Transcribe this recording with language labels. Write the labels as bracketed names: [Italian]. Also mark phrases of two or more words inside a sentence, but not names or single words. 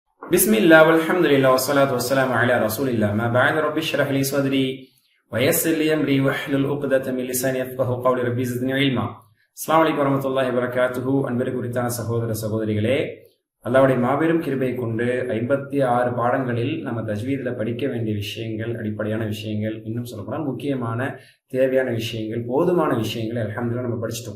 [Arabic] بسم الله والحمد لله والصلاة والسلام على رسول الله ما بعد رب اشرح لي صدري ويسر لي أمري واحلل عقدة من لساني يفقهوا قولي ربي زدني علما. السلام عليكم ورحمة الله وبركاته. [Tamil] அன்பிற்கு உரித்தான சகோதர சகோதரிகளே, அல்லாஹ்வுடைய மாபெரும் கிருபை கொண்டு 56 பாடங்களில் நம்ம தஜ்வீதில் படிக்க வேண்டிய விஷயங்கள், அடிப்படையான விஷயங்கள், இன்னும் சொல்லப்போனால் முக்கியமான தேவையான விஷயங்கள், போதுமான விஷயங்களை அல்ஹம்துலில்லாஹ் நம்ம படிச்சிட்டோம்.